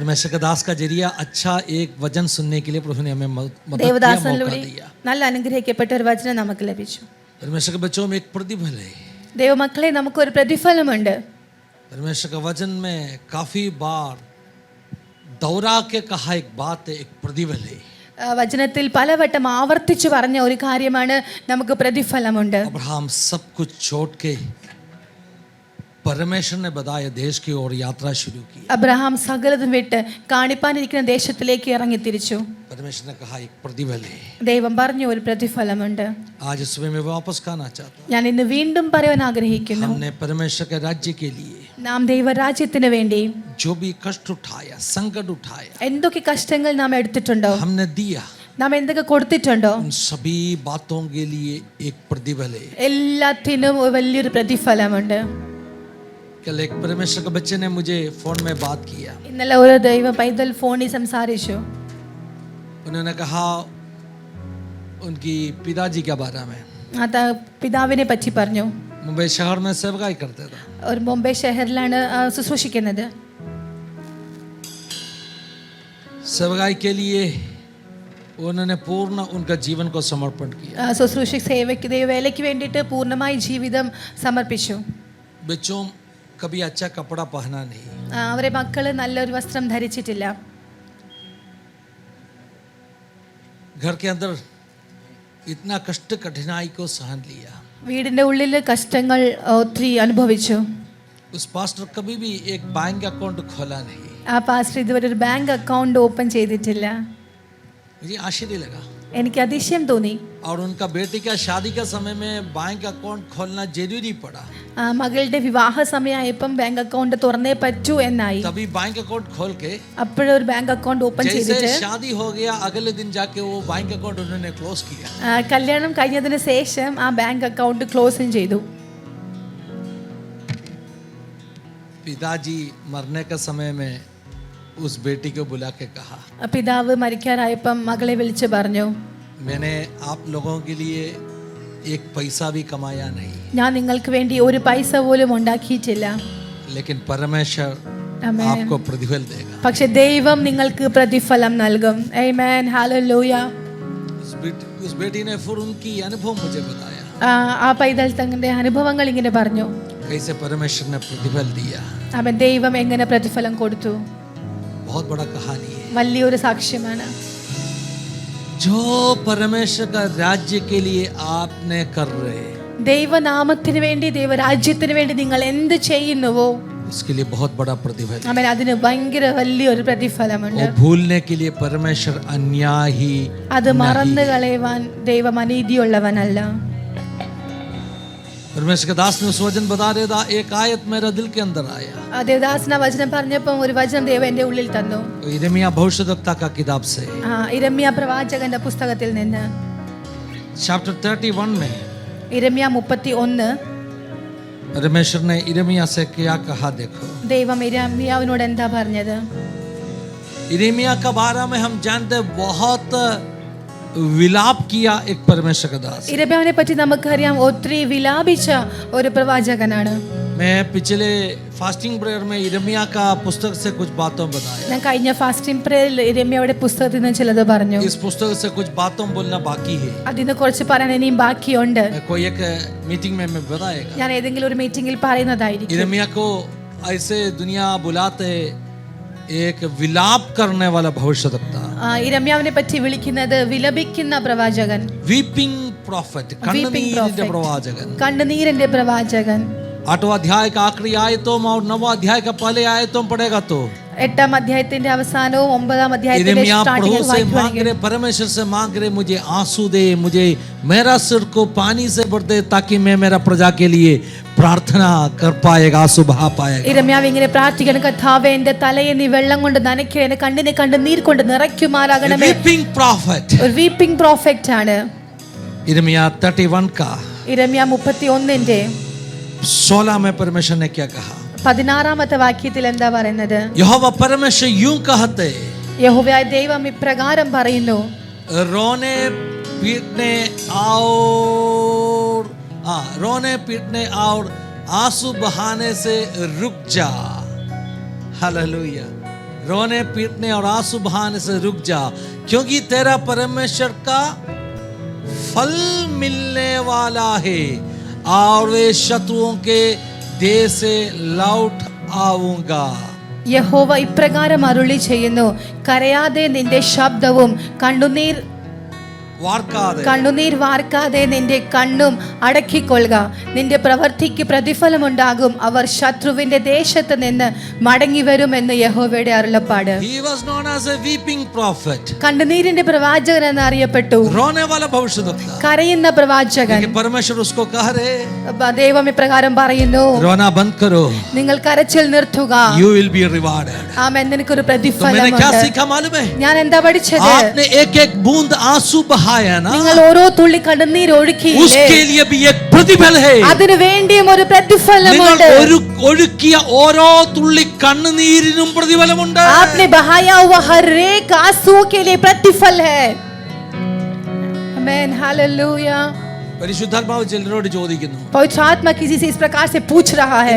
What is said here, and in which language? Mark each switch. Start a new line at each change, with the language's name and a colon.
Hindi: परमेश्वर के दास का जरिया अच्छा एक वचन सुनने के लिए प्रभु ने हमें मदद किया,
Malayalam: ദേവദാസനിലൂടെ
Hindi: मौका दिया।
Malayalam: നല്ല അനുഗ്രഹിക്കപ്പെട്ട ഒരു വചനം നമുക്ക് ലഭിച്ചു.
Hindi: परमेश्वर के बच्चों में एक प्रतिफल है।
Malayalam: ദൈവമക്കളെ, നമുക്കൊരു പ്രതിഫലമുണ്ട്.
Hindi: परमेश्वर का वचन में काफी बार दौरा के कहा एक बात है, एक प्रतिफल है।
Malayalam: വചനത്തിൽ പലവട്ടം ആവർത്തിച്ചു പറഞ്ഞ ഒരു കാര്യമാണ് നമുക്ക് പ്രതിഫലമുണ്ട്.
Hindi: अब्राहम सब कुछ छोड़ के परमेश्वर ने बताया देश की ओर यात्रा शुरू की।
Malayalam: അബ്രഹാം സകലതും വിട്ട് കാണിപ്പാനിരിക്കുന്ന ദേശത്തിലേക്ക് ഇറങ്ങി തിരിച്ചു.
Hindi: परमेश्वर ने कहा एक प्रतिफल है।
Malayalam: ദൈവം പറഞ്ഞു ഒരു പ്രതിഫലമുണ്ട്.
Hindi: आज सुबह में वापस कहना चाहता हूँ,
Malayalam: ഞാൻ ഇന്ന് വീണ്ടും പറയാൻ ആഗ്രഹിക്കുന്നു,
Hindi: हमने परमेश्वर के राज्य के लिए
Malayalam: നാം ദൈവരാജ്യത്തിന് വേണ്ടി
Hindi: जो भी कष्ट उठाया, संकट उठाया,
Malayalam: എന്തൊക്കെ കഷ്ടങ്ങൾ നാം എടുത്തിട്ടുണ്ടോ,
Hindi: हमने दिया,
Malayalam: നാം എന്തൊക്കെ കൊടുത്തിട്ടുണ്ടോ,
Hindi: उन सभी बातों के लिए एक प्रतिफल है।
Malayalam: എല്ലാത്തിനും വലിയൊരു പ്രതിഫലമുണ്ട്.
Hindi: कल एक परमेश्वर के बच्चे ने मुझे फोन में बात किया।
Malayalam: ഇന്നലെ ഒരു ദൈവ പൈതൽ ഫോണിൽ സംസാരിച്ചു.
Hindi: उन्होंने कहा उनकी पिताजी के बारे में,
Malayalam: പിതാവിനെ പറ്റി പറഞ്ഞു.
Hindi: मुंबई शहर में सेवकाई करते थे।
Malayalam: ഒരു മുംബൈ ഷഹറിലാണ് ശുശ്രൂഷിക്കുന്നത്.
Hindi: सेवकाई के लिए उन्होंने पूर्ण उनका जीवन को समर्पण किया।
Malayalam: ശുശ്രൂഷ സേവയ്ക്ക് ദൈവവേലയ്ക്ക് വേണ്ടിയിട്ട് പൂർണ്ണമായി ജീവിതം സമർപ്പിച്ചു.
Hindi: बच्चों कभी अच्छा कपड़ा पहना नहीं,
Malayalam: അവരെ മക്കള് നല്ലൊരു വസ്ത്രം ധരിച്ചിട്ടില്ല.
Hindi: घर के अंदर इतना कष्ट कठिनाई को सहन लिया।
Malayalam: വീടിന്റെ ഉള്ളിൽ കഷ്ടങ്ങൾ ഒത്തിരി അനുഭവിച്ചു.
Hindi: उस पास्टर कभी भी एक बैंक अकाउंट खोला नहीं।
Malayalam: ആ പാസ്റ്റർ ഇതുവരെ ഒരു ബാങ്ക് അക്കൗണ്ട് ഓപ്പൺ ചെയ്തിട്ടില്ല.
Hindi: मुझे आश्चर्य लगा।
Malayalam: എനിക്ക് അതിശയം തോന്നി.
Hindi: और उनका बेटी का शादी का समय में बैंक अकाउंट खोलना जरूरी पड़ा।
Malayalam: മകളുടെ വിവാഹ സമയമായപ്പം ബാങ്ക് അക്കൗണ്ട് തുറന്നേ പറ്റൂ എന്നായി.
Hindi: तभी बैंक अकाउंट खोल के
Malayalam: അപ്പോഴൊരു ബാങ്ക് അക്കൗണ്ട് ഓപ്പൺ ചെയ്തിട്ട്
Hindi: जैसे शादी हो गया अगले दिन जाके वो बैंक अकाउंट उन्होंने क्लोज किया।
Malayalam: കല്യാണം കഴിഞ്ഞതിന് ശേഷം ആ ബാങ്ക് അക്കൗണ്ട് ക്ലോസും ചെയ്തു.
Hindi: पिताजी मरने के समय में उस बेटी को बुला के कहा,
Malayalam: പിതാവ് മരിക്കാറായപ്പം മകളെ വിളിച്ചു പറഞ്ഞു,
Hindi: मैंने आप लोगों के लिए एक पैसा भी कमाया नहीं,
Malayalam: ഞാൻ നിങ്ങൾക്ക് വേണ്ടി ഒരു പൈസ പോലും ഉണ്ടാക്കിയിട്ടില്ല.
Hindi: लेकिन परमेश्वर
Malayalam: ആമേൻ.
Hindi: आपको प्रतिफल देगा।
Malayalam: പക്ഷെ ദൈവം നിങ്ങൾക്ക് പ്രതിഫലം നൽകും. ആമേൻ, ഹല്ലേലൂയ.
Hindi: उस बेटी ने फिर उनकी अनुभव मुझे बताया,
Malayalam: ആ പൈതൽ തങ്ങളുടെ അനുഭവങ്ങൾ ഇങ്ങനെ പറഞ്ഞു.
Hindi: कैसे परमेश्वर ने प्रतिफल दिया।
Malayalam: അവൻ ദൈവം എങ്ങനെ പ്രതിഫലം കൊടുത്തു.
Hindi: बहुत बड़ा कहानी है।
Malayalam: വലിയൊരു സാക്ഷ്യമാണ്.
Hindi: जो परमेश्वर का राज्य के लिए आपने कर रहे,
Malayalam: ദൈവനാമത്തിന് വേണ്ടി ദൈവരാജ്യത്തിന് വേണ്ടി നിങ്ങൾ എന്ത് ചെയ്യുന്നുവോ
Hindi: उसके लिए बहुत बड़ा प्रतिफल है।
Malayalam: അവൻ അതിന് ഭയങ്കര വലിയൊരു പ്രതിഫലമുണ്ട്.
Hindi: वो भूलने के लिए परमेश्वर अन्याय ही
Malayalam: അത് മറന്നു കളയുവാൻ ദൈവം അനീതിയുള്ളവനല്ല.
Hindi: परमेश्वर के दास ने उस वचन बता रहे था, एक आयत मेरा दिल के अंदर आया।
Malayalam: ദേവദാസന വചനം പറഞ്ഞപ്പോൾ ഒരു വചനം ദൈവം എന്റെ ഉള്ളിൽ തന്നു.
Hindi: यिर्मयाह भविष्यद्वक्ता का किताब से
Malayalam: ഇരമ്യ പ്രവാചകന്റെ പുസ്തകത്തിൽ നിന്ന്
Hindi: चैप्टर 31 में
Malayalam: ഇരമ്യ 31
Hindi: परमेश्वर ने यिर्मयाह से क्या कहा, देखो।
Malayalam: ദൈവം ഇരമ്യാവിനോട് എന്താ പറഞ്ഞത്?
Hindi: यिर्मयाह के बारे में हम जानते हैं, बहुत विलाप किया एक परमेश्वर का दास।
Malayalam: ഇരമ്യാവിനെ പറ്റി നമുക്കറിയാം, ഒത്തിരി വിലാപിച്ച ഒരു പ്രവാചകനാണ്.
Hindi: मैं पिछले फास्टिंग प्रेयर में यिर्मयाह का पुस्तक से कुछ बातों बताया।
Malayalam: ഞാൻ കഴിഞ്ഞ ഫാസ്റ്റിംഗ് പ്രേയറിൽ ഇരമ്യയുടെ പുസ്തകത്തിൽ നിന്ന് ചിലത് പറഞ്ഞു.
Hindi: इस पुस्तक से कुछ बातों बोलना बाकी है।
Malayalam: അതിന് കുറച്ച് പറയാൻ ഇനിയും ബാക്കിയുണ്ട്.
Hindi: कोई एक मीटिंग में मैं बताएगा।
Malayalam: ഞാൻ ഏതെങ്കിലും ഒരു മീറ്റിംഗിൽ പറയുന്നതായിരിക്കും.
Hindi: यिर्मयाह को ऐसे दुनिया बुलाते एक विलाप करने वाला भविष्यद्वक्ता,
Malayalam: ഇരമ്യാവിനെ പറ്റി വിളിക്കുന്നത് വിലപിക്കുന്ന പ്രവാചകൻ,
English: weeping prophet,
Malayalam: कण्णनीरिന്റെ പ്രവാചകൻ। കണ്ണുനീരിന്റെ പ്രവാചകൻ.
Hindi: 8वां अध्याय का आखिरी आयतों और 9वां अध्याय का पहले आयतों पढ़ेगा तो
Malayalam: 8ാം अध्यायത്തിന്റെ അവസാനവും 9ാം अध्यायത്തിന്റെ
Hindi: यिर्मयाह प्रभु
English: starting
Hindi: से मांग
Malayalam: വായിക്കുകയാണെങ്കിൽ
Hindi: रहे, परमेश्वर से मांग रहे, मुझे आंसू दे, मुझे मेरा सिर को पानी से भर दे, ताकि मैं मेरा प्रजा के लिए प्रार्थना कर पाएगा, आंसू बहा पाएगा।
Malayalam: ഇരമ്യാവ് ഇങ്ങനെ പ്രാർത്ഥിക്കണം, കർത്താവേ എന്റെ തലയെ നീ വെള്ളം കൊണ്ട് നനയ്ക്കുക, എന്റെ കണ്ണിനെ കണ്ണുനീർ കൊണ്ട് നിറയ്ക്കുമാറാകണമേ.
English: weeping prophet,
Malayalam: ഒരു വീപ്പിംഗ് പ്രോഫറ്റ് ആണ്.
Hindi: यिर्मयाह 31 का
Malayalam: ഇരമ്യ 31ന്റെ
Hindi: 16 में परमेश्वर ने क्या कहा?
Malayalam: 16ാമത്തെ വാക്യത്തിൽ എന്താ പറയുന്നത്?
Hindi: यहोवा परमेश्वर यूं कहते,
Malayalam: യഹോവയായ ദൈവം ഇപ്രകാരം പറയുന്നു,
Hindi: रोने पीटने और आंसू बहाने से रुक जा। हालेलुया। रोने पीटने और आंसू बहाने से रुक जा, क्योंकि तेरा परमेश्वर का फल मिलने वाला है और वे शत्रुओं के देश से लौट आऊंगा।
Malayalam: യഹോവ ഇപ്രകാരം അരുളി ചെയ്യുന്നു, കരയാതെ നിന്റെ ശബ്ദവും കണ്ണുനീർ വാർക്കാതെ നിന്റെ കണ്ണും അടക്കിക്കൊള്ളുക. നിന്റെ പ്രവൃത്തിക്ക് പ്രതിഫലമുണ്ടാകും. അവർ ശത്രുവിന്റെ ദേശത്ത് നിന്ന് മടങ്ങി വരുമെന്ന് യഹോവയുടെ അരുളപ്പാട്.
English: He was known as a weeping prophet.
Malayalam: കണ്ണുനീരിന്റെ പ്രവാചകൻ എന്ന് അറിയപ്പെട്ടു.
Hindi: रोने वाला भविष्यद्वक्ता.
Malayalam: കരയുന്ന പ്രവാചകൻ.
Hindi: लेकिन परमेश्वर उसको कह रहे,
Malayalam: ദൈവം ഇപ്രകാരം പറയുന്നു,
Hindi: रोना बंद करो,
Malayalam: നിങ്ങൾ കരച്ചിൽ നിർത്തുക.
English: You will be rewarded.
Malayalam: ആമേൻ. നിനക്കൊരു
Hindi: तो मैंने क्या
Malayalam: പ്രതിഫലമുണ്ട്.
Hindi: सीखा मालूम है?
Malayalam: ഞാൻ എന്താ പഠിച്ചത്?
Hindi: आपने एक एक बूंद आंसू बहाया ना,
Malayalam: നിങ്ങൾ ഓരോ തുള്ളി കണ്ണുനീർ ഒഴുക്കിയില്ലേ,
Hindi: उसके लिए भी एक प्रतिफल है.
Malayalam: അതിനു വേണ്ടിയും ഒരു നിങ്ങൾ പ്രതിഫലമുണ്ട്. ഒഴുക്കിയ ഓരോ തുള്ളി കണ്ണുനീരിനും പ്രതിഫലമുണ്ട്.
Hindi: आपने बहाया हुआ हर एक आंसू के लिए प्रतिफल है. आमीन, हालेलुया.
Malayalam: പരിശുദ്ധാത്മാവ് ചിലരോട് ചോദിക്കുന്നു,
Hindi: पवित्र आत्मा किसी से इस प्रकार से पूछ रहा है,